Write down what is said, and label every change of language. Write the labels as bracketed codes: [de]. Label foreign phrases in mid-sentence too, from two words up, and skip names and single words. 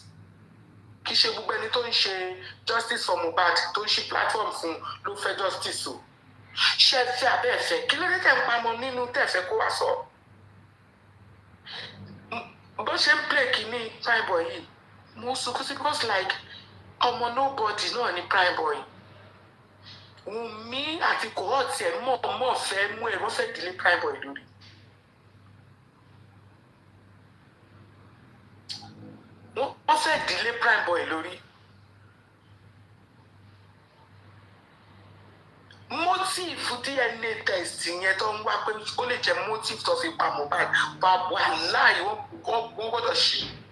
[yo] Kì í ṣe gbogbo ẹni tó ń ṣe [en] justice for Mohbad [yo] tó ń ṣe platform fún ló fẹ́ justice o. Ṣé ẹ fẹ́ abẹ́fẹ́? Kí ló dé tẹ̀ ń pàmò nínú tẹ̀fẹ́ kó wá sọ? Bó ṣe ń play kìíní Prime Boy yìí, mo sunkún sí [en] because like [yo] ọmọ nobody náà ni Prime Boy. Wunmi àti cohort ẹ̀ mọ̀ fẹ́ mú ẹ̀ wọ́n fẹ́ dìlé Prime Boy lórí. Wọ́n fẹ́ dìlé Prime Boy lórí. Motive [en] DNA test [yo] yẹn tó ń wá pé ó lè jẹ́ motive tó fi pa Mohbad bá wà láàyè wọ́n gbọ́dọ̀ ṣe.